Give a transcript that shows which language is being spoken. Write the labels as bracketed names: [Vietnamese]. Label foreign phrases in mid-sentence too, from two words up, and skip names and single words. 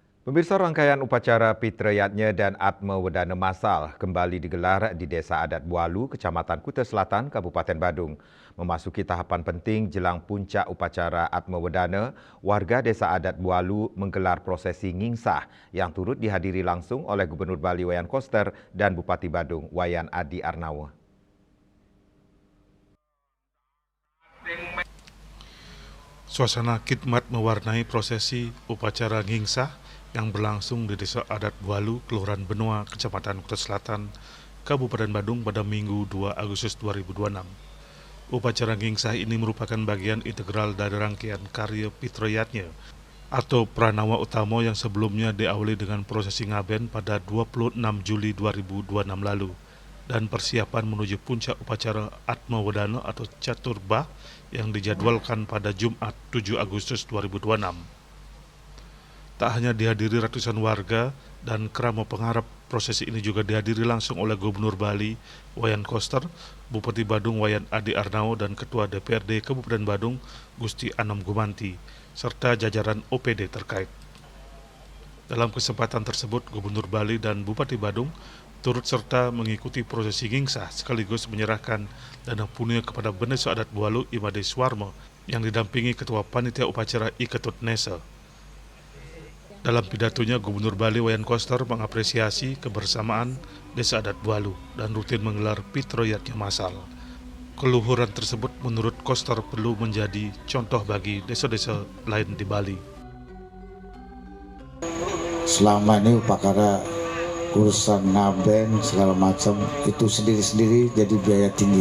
[Indonesian] Pemirsa, rangkaian upacara Pitrayatnya dan Atma Wedana Masal kembali digelar di Desa Adat Bualu, Kecamatan Kuta Selatan, Kabupaten Badung. Memasuki tahapan penting jelang puncak upacara Atma Wedana, warga Desa Adat Bualu menggelar prosesi ngingsah yang turut dihadiri langsung oleh Gubernur Bali Wayan Koster dan Bupati Badung Wayan Adi Arnawa. Suasana khidmat mewarnai prosesi upacara ngingsah yang berlangsung di Desa Adat Bualu, Kelurahan Benua, Kecamatan Kuta Selatan, Kabupaten Badung pada Minggu 2 Agustus 2026. Upacara ngingsah ini merupakan bagian integral dari rangkaian karya Pitrayatnya atau Pranawa Utama yang sebelumnya diawali dengan prosesi ngaben pada 26 Juli 2026 lalu dan persiapan menuju puncak upacara Atma Wedana atau Caturbah yang dijadwalkan pada Jumat 7 Agustus 2026. Tak hanya dihadiri ratusan warga dan keramat pengharap, prosesi ini juga dihadiri langsung oleh Gubernur Bali Wayan Koster, Bupati Badung Wayan Adi Arnawa dan Ketua DPRD Kabupaten Badung Gusti Anom Gumanti, serta jajaran OPD terkait. Dalam kesempatan tersebut, Gubernur Bali dan Bupati Badung turut serta mengikuti prosesi ngingsah sekaligus menyerahkan dana punya kepada Desa Adat Bualu Imade Swarmo yang didampingi Ketua Panitia Upacara Iketut Nesa. Dalam pidatonya, Gubernur Bali Wayan Koster mengapresiasi kebersamaan Desa Adat Bualu dan rutin menggelar Pitrayatnya Masal. Keluhuran tersebut menurut Koster perlu menjadi contoh bagi desa-desa lain di Bali. Selama ini upacara urusan ngaben segala macam itu sendiri-sendiri jadi biaya tinggi.